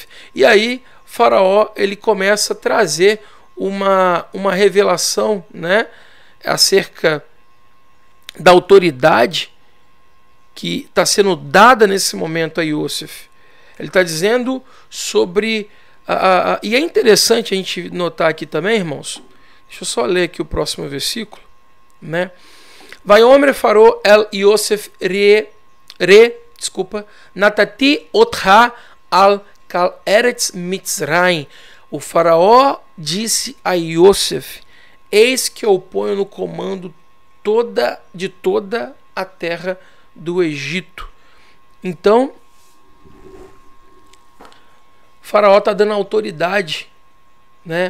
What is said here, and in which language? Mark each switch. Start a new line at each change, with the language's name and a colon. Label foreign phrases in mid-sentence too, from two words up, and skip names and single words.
Portuguese: E aí Faraó ele começa a trazer uma revelação, né, acerca da autoridade que está sendo dada nesse momento a Iosef. Ele está dizendo sobre... e é interessante a gente notar aqui também, irmãos, deixa eu só ler aqui o próximo versículo, né?
Hebrew: ויאמר פרעה אל יוסף נתתי אותך על כל ארץ מצרים.
Portuguese: O Faraó disse a Iosef: eis que eu ponho no comando de toda a terra do Egito. Então, o Faraó está dando autoridade, né?